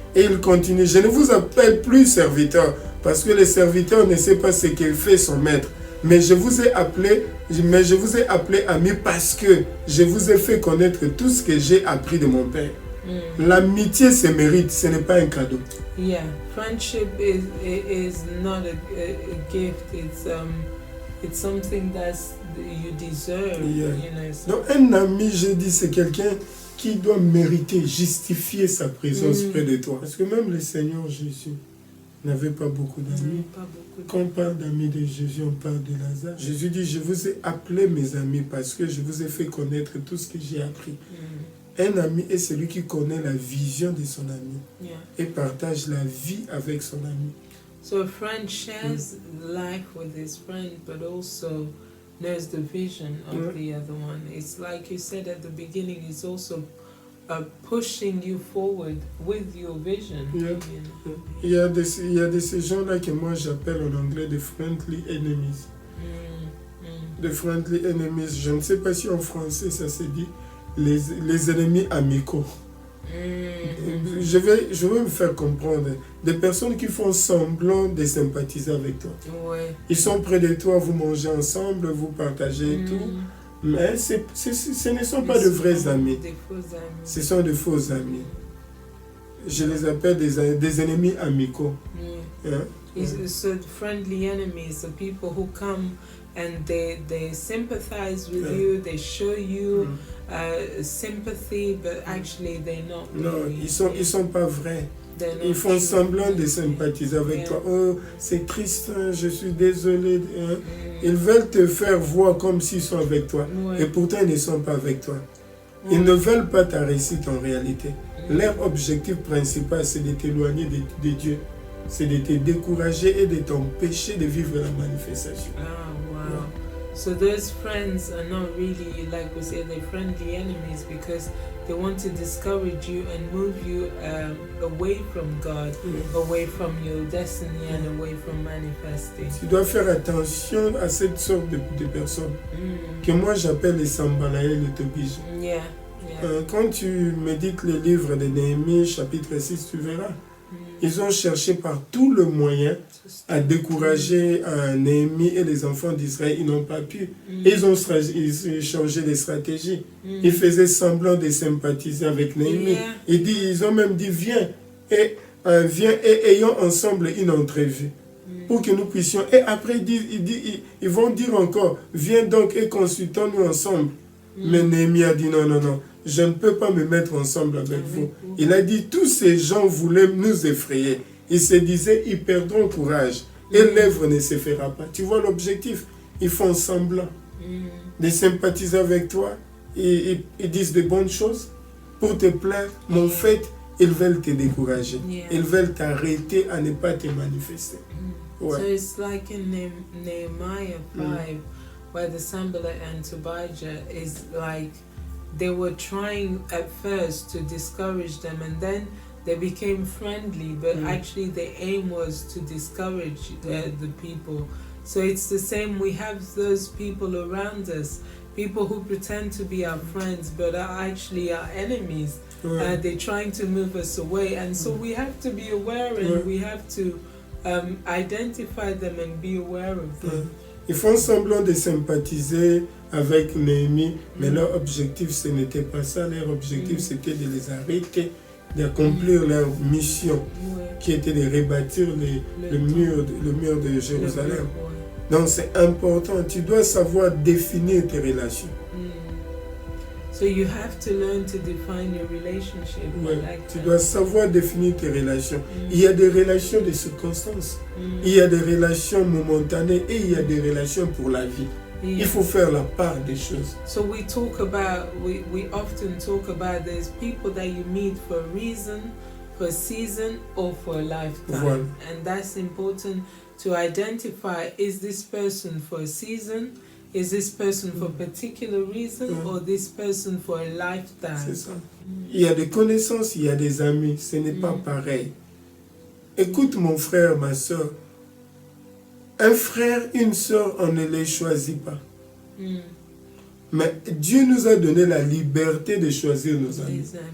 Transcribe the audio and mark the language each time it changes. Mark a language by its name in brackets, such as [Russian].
[French] Et il continue, je ne vous appelle plus serviteur, parce que le serviteur ne sait pas ce qu'il fait son maître. Mais je vous ai appelé ami parce que je vous ai fait connaître tout ce que j'ai appris de mon Père. L'amitié se mérite, ce n'est pas un cadeau. [English] Yeah, friendship is not a gift. It's something that you deserve. You know, so. [French] Donc un ami, je dis, c'est quelqu'un qui doit mériter, justifier sa présence près de toi. Parce que même le Seigneur Jésus n'avait pas beaucoup d'amis. Quand on parle d'amis de Jésus, on parle de Lazare. Jésus dit, je vous ai appelé mes amis parce que je vous ai fait connaître tout ce que j'ai appris. Un ami est celui qui connaît la vision de son ami et partage la vie avec son ami. [English] So a friend shares life with his friend, but also knows the vision of the other one. It's like you said at the beginning, it's also pushing you forward with your vision. [French] Il y a de ces gens-là que moi j'appelle en anglais des friendly enemies. Des friendly enemies, je ne sais pas si en français ça se dit. Les ennemis amicaux. Je vais me faire comprendre. Des personnes qui font semblant de sympathiser avec toi. Ils sont près de toi, vous mangez ensemble, vous partagez tout. Mais ce ne sont pas de vrais amis. Ce sont de faux amis. Je les appelle des ennemis amicaux. [English] So friendly enemies are people who come and they sympathize with you, they show you sympathy, but actually they're not. [French] Non, ils sont pas vrais. Ils font semblant de sympathiser avec toi. Oh, c'est triste, je suis désolé. Ils veulent te faire voir comme s'ils sont avec toi. Et pourtant, ils ne sont pas avec toi. Ils ne veulent pas ta réussite en réalité. Leur objectif principal, c'est de t'éloigner de Dieu. C'est de te décourager et de t'empêcher de vivre la manifestation. [English] So those friends are not really, like we say, they're friendly enemies because they want to discourage you and move you away from God, away from your destiny and away from manifesting. [French] Tu dois faire attention à cette sorte de personnes que moi j'appelle les Sambalaïs, les Tobiges. [English] Yeah. [French] Quand tu médites le livre de Néhémie, chapitre 6, tu verras. Ils ont cherché par tous les moyens à décourager Néhémie et les enfants d'Israël. Ils n'ont pas pu. Ils ont changé de stratégie. Ils faisaient semblant de sympathiser avec Néhémie. Ils ont même dit, viens et ayons ensemble une entrevue pour que nous puissions. Et après, ils vont dire encore, viens donc et consultons-nous ensemble. Mais Néhémie a dit, non, je ne peux pas me mettre ensemble avec vous. Il a dit, tous ces gens voulaient nous effrayer. Ils se disaient, ils perdront courage. Et l'œuvre ne se fera pas. Tu vois l'objectif? Ils font semblant de sympathiser avec toi. Ils disent de bonnes choses pour te plaire. Mais en fait, ils veulent te décourager. Ils veulent t'arrêter à ne pas te manifester. Ouais. [English] So it's like in Nehemiah 5, where the Sanballat and Tobijah is like, they were trying at first to discourage them and then they became friendly, but actually the aim was to discourage the people. So it's the same, we have those people around us, people who pretend to be our friends but are actually our enemies. They're trying to move us away, and so we have to be aware and we have to identify them and be aware of them. [French] Ils font semblant de sympathiser avec Néhémie, mais leur objectif, ce n'était pas ça. Leur objectif, c'était de les arrêter, d'accomplir leur mission, qui était de rebâtir le mur de Jérusalem. Donc c'est important, tu dois savoir définir tes relations. [English] So you have to learn to define your relationship. [French] Tu dois savoir définir tes relations. Il y a des relations de circonstances. Il y a des relations momentanées et il y a des relations pour la vie. Il faut faire la part des choses. [English] So we often talk about there's people that you meet for a reason, for a season, or for a lifetime. [French] Voilà. [English] And that's important to identify, is this person for a season? Is this person for a particular reason or this person for a lifetime? [French] C'est ça. Il y a des connaissances, il y a des amis. Ce n'est pas pareil. Écoute mon frère, ma soeur. Un frère, une soeur, on ne les choisit pas. Mais Dieu nous a donné la liberté de choisir nos amis.